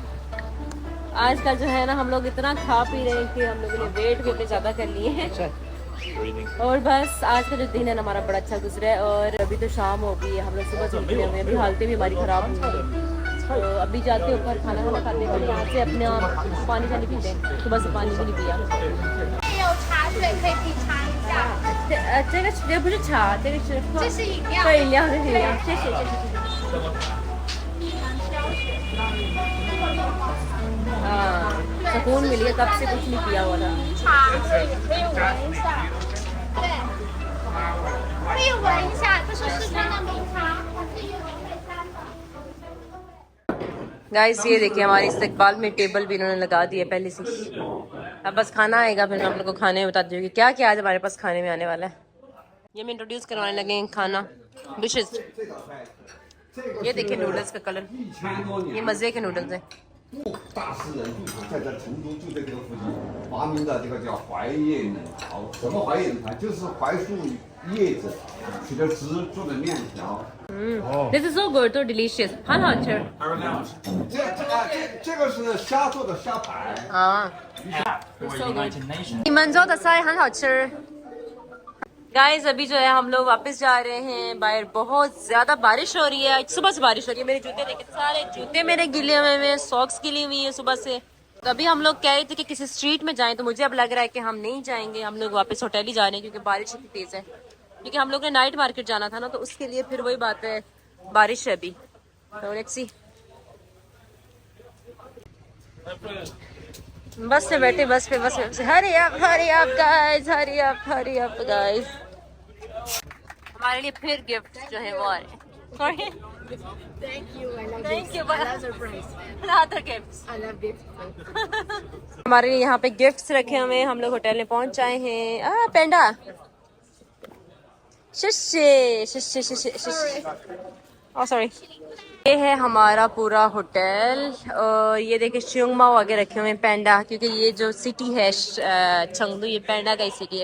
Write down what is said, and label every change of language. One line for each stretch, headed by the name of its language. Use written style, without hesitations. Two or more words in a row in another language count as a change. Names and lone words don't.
Hindi: आजकल जो है ना हम लोग इतना खा पी रहे हैं कि हम लोगों ने वेट भी अपने ज़्यादा कर लिए हैं। और बस आज का जो दिन है ना हमारा बड़ा अच्छा गुजरा है। और अभी तो शाम हो गई है, हम लोग सुबह से उठे हुए हैं, अभी हालतें भी हमारी ख़राब हुई हैं। तो अभी जाते हैं ऊपर खाना खाना खाते हैं, यहाँ से अपना पानी शानी पीते हैं। सुबह से पानी भी नहीं पिया।
Chinese: 有茶水可以品尝一下，这个这不是茶，这个是这是饮料。对饮料，这是饮料。谢谢谢谢。
Hindi: हाँ सुकून मिली है, कब से कुछ नहीं पिया हुआ था।
Chinese: 茶可以闻一下，对，可以闻一下，这是四川的名茶，它是有配餐的。
Hindi: गाइस ये देखिए हमारे इस्तकबाल में टेबल भी इन्होंने लगा दी है पहले से। अब बस खाना आएगा फिर मैं आप लोग को खाने में बता दूँगी क्या क्या आज हमारे पास खाने में आने वाला है। ये मैं इंट्रोड्यूस करवाने लगे हैं खाना डिशेस। ये देखिए नूडल्स का कलर, ये मज़े के नूडल्स हैं।
Chinese: 大诗人住在这成都就在这个附近发明的这个叫槐叶冷炒。什么槐叶冷炒？就是槐树叶子取的汁做的面条。
English: This is so good, so delicious，
Chinese: 很好吃。这个是虾做的虾排。
English: 啊 ，so good。
Chinese: 你们做的菜很好吃。
Hindi: गाइस अभी जो है हम लोग वापस जा रहे हैं। बाहर बहुत ज्यादा बारिश हो रही है, सुबह से बारिश हो रही है। मेरे जूते देखे, सारे जूते मेरे गिले हुए हैं, सॉक्स गिली हुई है सुबह से। तो अभी हम लोग कह रहे थे कि किसी स्ट्रीट में जाएं, तो मुझे अब लग रहा है कि हम नहीं जाएंगे, हम लोग वापस होटल ही जा रहे हैं क्योंकि बारिश इतनी तेज है। क्योंकि हम लोग ने नाइट मार्केट जाना था ना, तो उसके लिए फिर वही बात है, बारिश है अभी। तो
English: let's see.
Hindi: बस से बैठे, बस पे
English: hurry up guys.
Hindi: हमारे लिए फिर गिफ्ट जो है वो आ रहे हैं। सॉरी
English: Thank you. I love Thank this. you, I love surprise. other gifts. I love this.
Hindi: हमारे लिए यहाँ पे गिफ्ट्स रखे हुए हैं। हम लोग होटल में पहुंच आए हैं। पेंडा सॉरी। ये है हमारा पूरा होटल। और ये देखिए शियोंगमाओ आगे रखे हुए हैं पेंडा, क्योंकि ये जो सिटी है चंगदू, ये पेंडा का ही सिटी है।